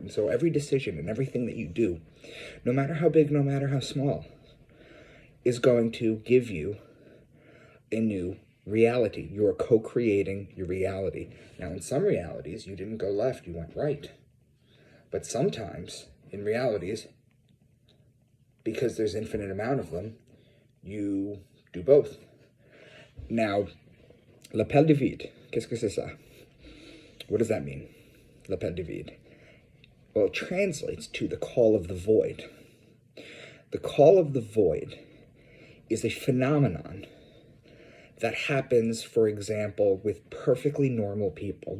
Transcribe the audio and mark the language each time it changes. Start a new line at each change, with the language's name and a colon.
English: And so every decision and everything that you do, no matter how big, no matter how small, is going to give you a new reality. You are co-creating your reality. Now, in some realities, you didn't go left, you went right. But sometimes, in realities, because there's infinite amount of them, you do both.
French: Now, l'appel du vide, qu'est-ce que c'est ça?
English: What does that mean, l'appel du vide? Well, it translates to the call of the void. The call of the void is a phenomenon that happens, for example, with perfectly normal people.